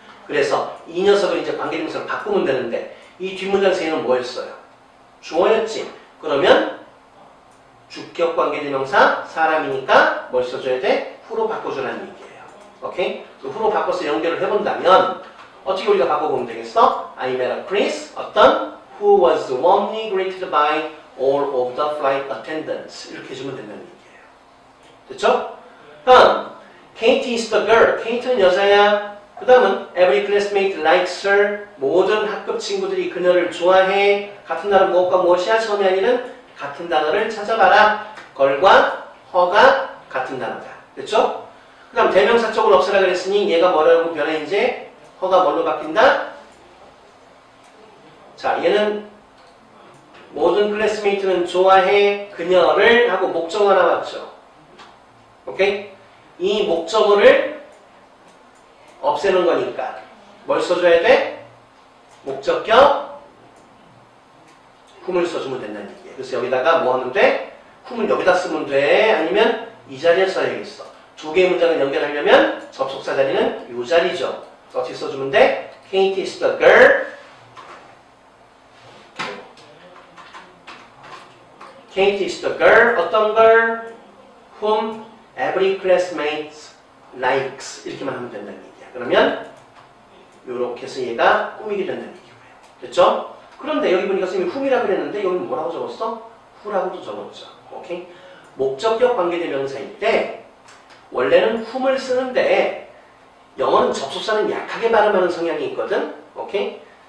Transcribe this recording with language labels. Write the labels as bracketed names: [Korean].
[Korean] 그래서 이 녀석을 이제 관계대명사로 바꾸면 되는데 이 뒷문장에서 얘는 뭐였어요? 주어였지. 그러면 주격 관계대명사 사람이니까 뭘 써줘야 돼? 후로 바꿔주라는 얘기예요. 오케이? 후로 바꿔서 연결을 해본다면 어떻게 우리가 바꿔보면 되겠어? [English] I met a Chris, [Korean] 어떤 [English] who was warmly greeted by all of the flight attendants. [Korean] 이렇게 해주면 된다는 얘기예요. 됐죠? 다음, [English] Kate is the girl. [Korean] Kate는 여자야. 그 다음은 [English] every classmate likes her. [Korean] 모든 학급 친구들이 그녀를 좋아해. 같은 단어 무엇과 무엇이야? 처음에 아니는 같은 단어를 찾아봐라. 걸과 허가 같은 단어다. 됐죠? 그 다음 대명사 쪽을 없애라 그랬으니 얘가 뭐라고 변해 이제? 허가 뭘로 바뀐다? 자, 얘는 모든 클래스메이트는 좋아해 그녀를 하고 목적어 나왔죠. 오케이? 이 목적어를 없애는 거니까 뭘 써줘야 돼? 목적격 whom을 써주면 된다는 얘기예요. 그래서 여기다가 뭐 하면 돼? whom을 여기다 쓰면 돼? 아니면 이 자리에 써야겠어. 두 개의 문장을 연결하려면 접속사 자리는 이 자리죠. 어떻게 써주면 돼? [English] Kate is the girl. Kate is the girl. [Korean] 어떤 [English] girl? Whom every classmate likes. [Korean] 이렇게만 하면 된다는 얘기야. 그러면 이렇게 해서 얘가 꾸미게 된다는 얘기고요. 됐죠? 그런데 여기 보니까 선생님이 whom이라고 그랬는데 여기는 뭐라고 적었어? who라고도 적었죠. 오케이? 목적격 관계대명사일 때 원래는 whom을 쓰는데 영어는 접속사는 약하게 발음하는 성향이 있거든. 오케이?